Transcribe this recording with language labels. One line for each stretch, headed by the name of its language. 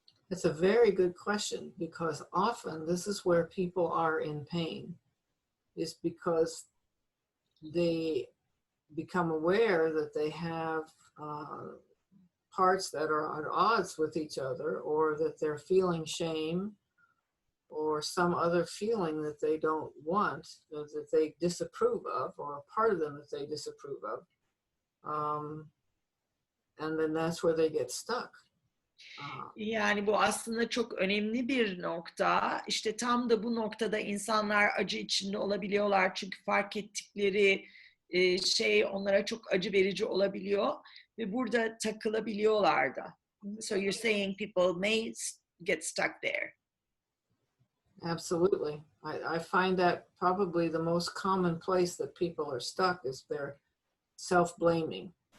English: It's a very good question, because often this is where people are in pain, is because they become aware that they have parts that are at odds with each other, or that they're feeling shame or some other feeling that they don't want, that they disapprove of, or a part of them that they disapprove of. And then that's where they get stuck.
Turkish: Yani bu aslında çok önemli bir nokta. İşte tam da bu noktada insanlar acı içinde olabiliyorlar. Çünkü fark ettikleri şey onlara çok acı verici olabiliyor ve burada takılabiliyorlar da.
English: So you're saying people may get stuck there. Absolutely. I find that probably the most common place that people are stuck is their self-blaming.